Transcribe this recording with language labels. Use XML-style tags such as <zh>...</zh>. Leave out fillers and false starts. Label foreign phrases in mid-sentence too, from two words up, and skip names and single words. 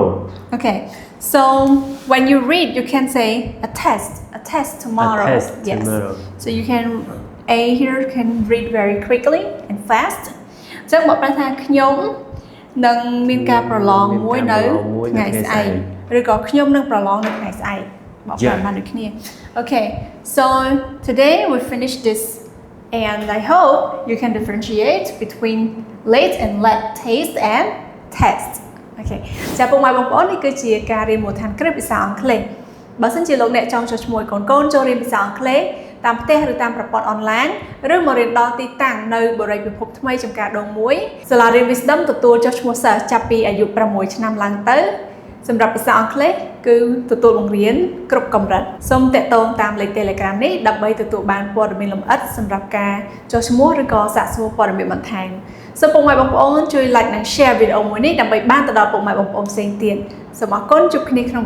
<en>okay so when you read you can say a test tomorrow yes so you can A here can read very quickly and fast</en> <km>អញ្ចឹងបកប្រែថាខ្ញុំនឹងមានការប្រឡងមួយនៅថ្ងៃស្អែក</km> <en>ឬក៏ខ្ញុំនឹងប្រឡងនៅថ្ងៃស្អែក</en> <km>បកប្រែបានដូចគ្នា</km> <en>okay so today we finish this and I hope you can differentiate between late and let taste and test</en> <km>អូខេចាពុកម៉ែបងប្អូននេះគឺជាការរៀនមូលដ្ឋា នគ្រឹះភាសាអង់គ្លេសបើសិនជាលោកអ្នកចង់ចុះឈ្មោះឲ្យកូនចូលរៀនភាសាអង់គ្លេសតាមផ្ទះឬតាមប្រព័ន្ធអនឡាញឬមករៀនដល់ទី តាំងនៅបរិយាពិភពថ្មីចំការដង1សាលារៀន Wisdom ទទួលចុះឈ្មោះសិស្សចាប់ពីអាយុ6ឆ្នាំឡើងទៅសម្រាប់ភាសាអង់គ្លេសគឺទទួលបង្រៀនគ្រប់កម្រិតសូមតាក់ទងតាមលេខ Telegram នេះដើម្បីទទួលបានព័ត៌មានលម្អិតសម្រាប់ការចុះឈ្មោះឬក៏សាកសួរព័ត៌មានបន្ថែមសូមពុកម៉ែបងប្អូនជួយ like និង share វីដេអូមួយនេះដើម្បីបានទៅដល់ពុកម៉ែបងប្អូនផ្សេងទៀតសូមអរគុណជួបគ្នាក្នុងវីដេអូក្រោយៗទៀត</km>